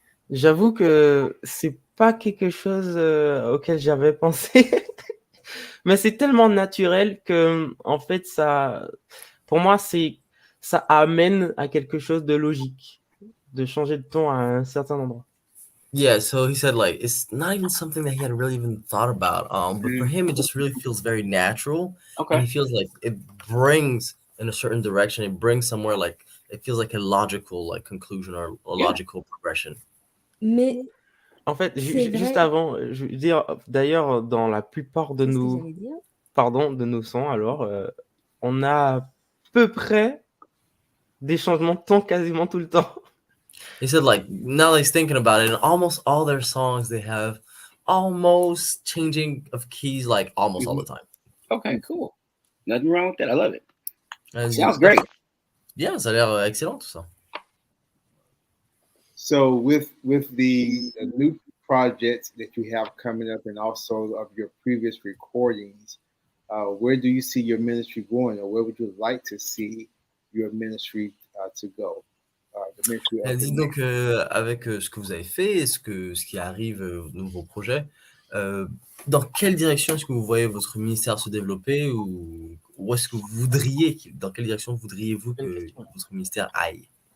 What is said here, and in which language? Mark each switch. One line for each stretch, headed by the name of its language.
French: J'avoue que c'est pas quelque chose auquel j'avais pensé, mais c'est tellement naturel que en fait ça, pour moi, ça amène à quelque chose de logique, de changer de ton à un certain endroit.
English: Yeah, so he said like it's not even something that he had really even thought about. But for him, it just really feels very natural. Okay. And he feels like it brings in a certain direction. It brings somewhere like it feels like a logical like conclusion or a logical progression.
French: Mais en fait, c'est juste vrai. avant, je veux dire, d'ailleurs, dans la plupart de Qu'est-ce que nos, j'allais dire? pardon, de nos sons, alors, on a à peu près des changements de ton quasiment tout le temps.
English: He said like now that he's thinking about it, in almost all their songs they have almost changing of keys like almost all the time. Okay, cool. Nothing wrong with that. I love it. And Sounds great.
French: Yeah, ça a l'air excellent tout ça.
English: So with the new projects that you have coming up, and also of your previous recordings, where do you see your ministry going, or where would you like to see your ministry to go? The ministry of
French: Elle dit
English: the-
French: donc avec ce que vous avez fait et ce qui arrive aux nouveaux projets, dans quelle direction est-ce que vous voyez votre ministère se développer, ou où est-ce que vous voudriez, dans quelle direction voudriez-vous que votre ministère aille?